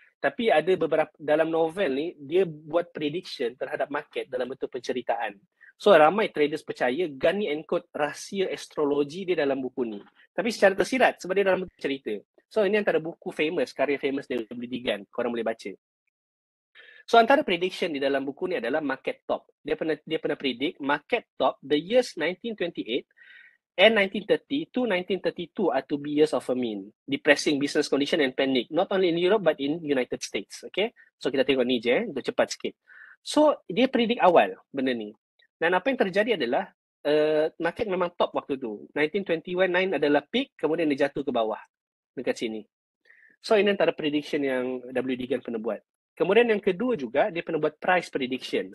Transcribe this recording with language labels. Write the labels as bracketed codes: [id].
[ms] Tapi ada beberapa dalam novel ni dia buat prediction terhadap market dalam bentuk penceritaan. So ramai traders percaya Gunn ni encode rahsia astrologi dia dalam buku ni. Tapi secara tersirat sebab dia dalam bentuk cerita. So ini antara buku famous, karya famous dari WD Gunn. Korang boleh baca. So antara prediction di dalam buku ni adalah market top. Dia pernah predict market top [en] the years 1928 and 1930 to 1932 are to be years of famine, depressing business condition and panic, not only in Europe but in United States. [ms] Okay, so kita tengok ni je, untuk cepat sikit. So dia predict awal benda ni. Dan apa yang terjadi adalah market memang top waktu tu. 1921 adalah peak, kemudian dia jatuh ke bawah dekat sini. So ini antara prediction yang WD Gun pernah buat. Kemudian yang kedua juga, dia pernah buat price prediction.